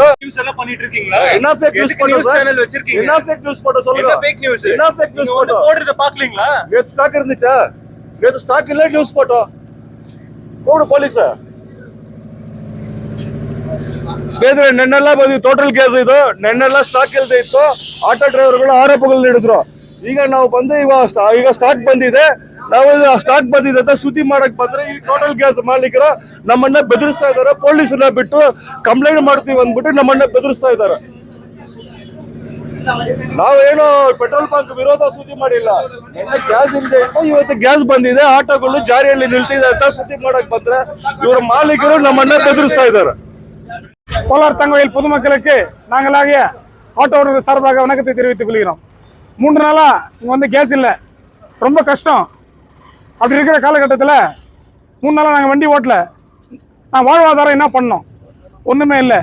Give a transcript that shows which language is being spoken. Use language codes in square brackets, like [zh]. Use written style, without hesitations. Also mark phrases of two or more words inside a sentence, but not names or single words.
[ta] நியூஸ் எல்லாம் பண்ணிட்டு இருக்கீங்களா? என்ன [en] fake news [ta] நியூஸ் சேனல் வச்சிருக்கீங்க? என்ன [en] fake news [ta] போட சொல்லுங்க. என்ன [en] fake news? [ta] என்ன [en] fake news [ta] போடுறத பாக்கலீங்களா? நேத்து ஸ்டாக் இருந்துச்சா? நேத்து ஸ்டாக் இல்ல, நியூஸ் போட்டோம். கூப்பிடு போலீஸ். [kn] ಸ್ನೇಹಿತರೆ, ನೆನ್ನೆಲ್ಲ ಬಂದು [en] Total case [kn] ಇದು. ನೆನ್ನೆಲ್ಲ ಸ್ಟಾಕ್ ಇಲ್ದೇ ಇತ್ತು, [en] auto drivers [kn] ಆರೋಪಗಳನ್ನ ಹಿಡಿದ್ರು. ಈಗ ನಾವು ಬಂದು ಈಗ ಸ್ಟಾಕ್ ಬಂದಿದೆ, ನಾವು ಸ್ಟಾಕ್ ಬಂದಿದೆ ಅಂತ ಸುದ್ದಿ ಮಾಡಕ್ ಬಂದ್ರೆ ಈ [en] Total Gas [kn] ಮಾಲೀಕರು ನಮ್ಮನ್ನ ಬೆದರಿಸ್ತಾ ಇದಾರೆ. ಪೊಲೀಸರನ್ನ ಬಿಟ್ಟು ಕಂಪ್ಲೇಂಟ್ ಮಾಡ್ತೀವಿ ಅಂದ್ಬಿಟ್ಟು ನಮ್ಮನ್ನ ಬೆದರಿಸ್ತಾ ಇದಾರೆ. ನಾವೇನು [en] petrol bunk [kn] ವಿರೋಧ ಸುದ್ದಿ ಮಾಡಿಲ್ಲ. ಗ್ಯಾಸ್ ಇಲ್ಲದೆ ಇತ್ತು, ಇವತ್ತು ಗ್ಯಾಸ್ ಬಂದಿದೆ, ಆಟೋಗಳು ಜಾರಿಯಲ್ಲಿ ನಿಲ್ತಿದೆ ಅಂತ ಸುದ್ದಿ ಮಾಡಕ್ ಬಂದ್ರೆ ಇವರ ಮಾಲೀಕರು ನಮ್ಮನ್ನ ಬೆದರಿಸ್ತಾ ಇದಾರೆ. [ta] கோலார் தங்கவயல் பொதுமக்களுக்கு நாங்களாகிய ஆட்டோ ஓட்டுநர் சார்பாக வணக்கத்தை தெரிவித்துக் கொள்கிறோம். 3 நாளா இங்க வந்து கேஸ் இல்லை, ரொம்ப கஷ்டம். அப்படி இருக்கிற காலகட்டத்தில் 3 நாளாக நாங்கள் வண்டி ஓட்டல. நான் வாழ்வாதாரம் என்ன பண்ணோம்? ஒன்றுமே இல்லை.